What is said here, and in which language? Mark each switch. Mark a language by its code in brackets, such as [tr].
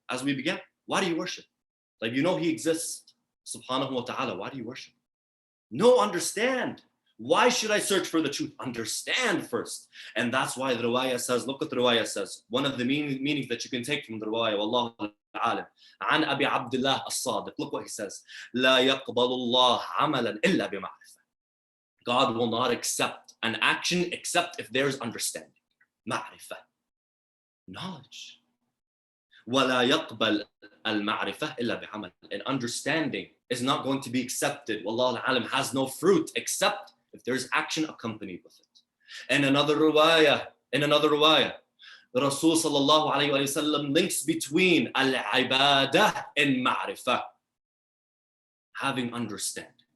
[en] As we began, why do you worship? Like, you know he exists, subhanahu wa ta'ala. Why do you worship? No, understand. Why should I search for the truth? Understand first. And that's why the riwayah says, look what the riwayah says. One of the meanings that you can take from the riwayah, Wallahu alim. An Abi Abdullah as-Sadiq. Look what he says. [ar] لا يقبل الله عملا إلا بمعرفة. [en] God will not accept an action except if there's understanding. Ma'rifah. Knowledge. [ar] ولا يقبل المعرفة إلا بعمل. [en] And understanding is not going to be accepted. Wallahu alim, has no fruit except if there's action accompanied with it. And another riwayah, the Rasul sallallahu alayhi wa sallam links between al-ibadah and ma'rifah. Having understanding.